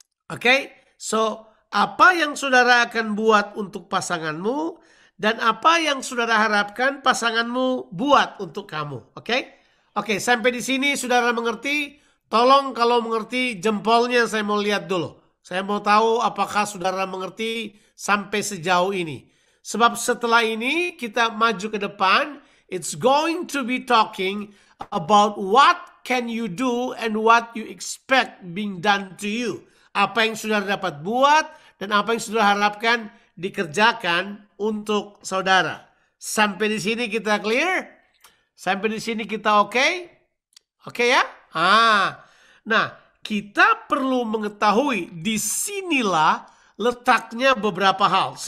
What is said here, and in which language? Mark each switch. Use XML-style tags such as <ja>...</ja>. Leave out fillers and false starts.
<id>Oke, so apa yang saudara akan buat untuk pasanganmu dan apa yang saudara harapkan pasanganmu buat untuk kamu. Oke? Oke, sampai di sini saudara mengerti? Tolong kalau mengerti jempolnya saya mau lihat dulu. Saya mau tahu apakah saudara mengerti sampai sejauh ini. Sebab setelah ini kita maju ke depan,</id> <en>it's going to be talking about what can you do and what you expect being done to you.</en> <id>Apa yang saudara dapat buat dan apa yang saudara harapkan dikerjakan untuk saudara. Sampai di sini kita clear? Sampai di sini kita oke? Oke ya? Nah, kita perlu mengetahui disinilah letaknya beberapa hal.</id>